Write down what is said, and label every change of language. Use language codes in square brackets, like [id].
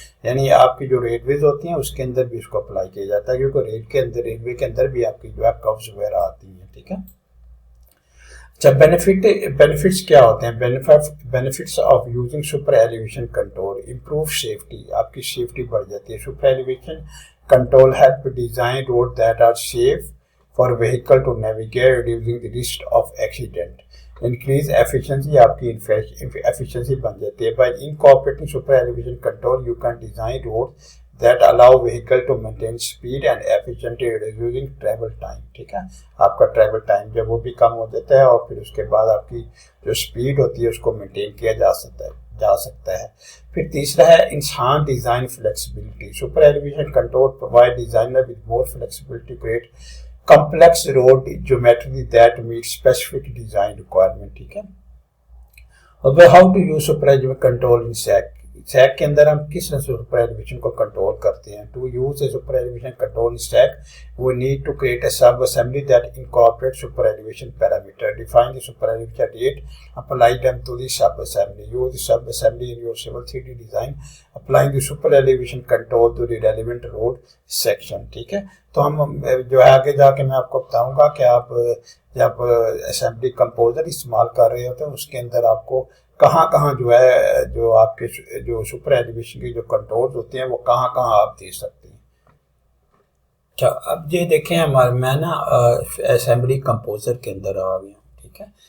[ur] یعنی آپ کی جو ریلویز ہوتی ہیں اس کے اندر بھی اس کو اپلائی کیا جاتا ہے, کیونکہ ریلوے کے اندر بھی آپ کی جو ہے کروز وغیرہ آتی ہیں. ٹھیک ہے. اچھا, بینیفٹس کیا ہوتے ہیں؟ [en] Benefits of using super elevation control. Improve safety, [ur] آپ کی سیفٹی بڑھ جاتی ہے. [en] Super elevation control help design roads that are safe for vehicle to navigate, reducing the risk of accident. Increase efficiency, [ur] آپ کی efficiency بن جاتی ہے. [en] By incorporating super elevation control, you can design roads that allow vehicle to maintain speed and efficiently reducing travel time. [ur] ٹھیک ہے. آپ کا travel time جو وہ بھی کم ہو جاتا ہے اور پھر اس کے بعد آپ کی جو speed ہوتی ہے اس کو maintain کیا جا سکتا ہے. پھر تیسرا ہے [en] انسان design flexibility. Super elevation control provide designer with more flexibility to create complex road geometry that meet specific design requirement. [ur] ٹھیک ہے. [en] اب how to use super elevation control in سیک. [ur] سیک کے اندر ہم کس طرح سے سپر ایلیویشن کو کنٹرول کرتے ہیں؟ [en] To use a super elevation control in sec we need to create a sub-assembly that incorporates super elevation parameter. Define the super elevation rate, apply them to the sub-assembly. Use the sub-assembly in your civil 3D design, applying the super elevation control to the relevant road section. [ur] ٹھیک ہے. تو ہم جو ہے آگے جا کے میں آپ کو بتاؤں گا کہ آپ جب اسمبلی کمپوزر استعمال کر رہے ہوتے ہیں اس کے اندر آپ کو کہاں جو ہے جو آپ کے جو سپر ایلیویشن کی جو کنٹرول ہوتے ہیں وہ کہاں آپ دے سکتے ہیں. اچھا, اب یہ دیکھیں میں نا اسمبلی کمپوزر کے اندر آ گیا. ٹھیک ہے.